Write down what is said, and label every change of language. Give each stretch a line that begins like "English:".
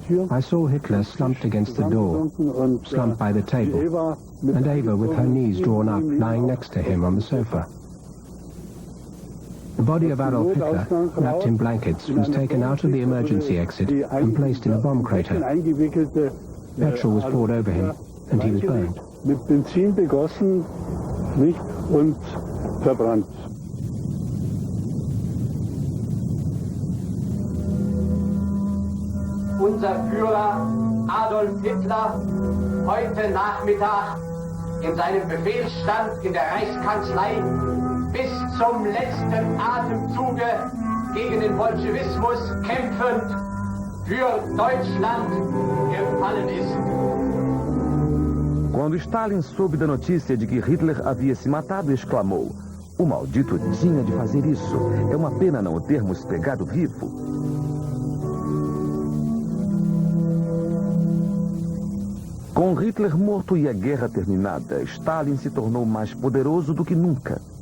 English: I saw Hitler slumped against the door, slumped by the table, and Eva with her knees drawn up, lying next to him on the sofa. The body of Adolf Hitler, wrapped in blankets, was taken out of the emergency exit and placed in a bomb crater. Petrol was poured over him, and he was burned.
German: Mit Benzin begossen, nicht, und verbrannt. Unser Führer Adolf Hitler heute Nachmittag in seinem Befehlsstand in der Reichskanzlei bis zum letzten Atemzuge gegen den Bolschewismus kämpfend für Deutschland gefallen ist.
Portuguese: Quando Stalin soube da notícia de que Hitler havia se matado, exclamou: "O maldito tinha de fazer isso. É uma pena não o termos pegado vivo." Com Hitler morto e a guerra terminada, Stalin se tornou mais poderoso do que nunca.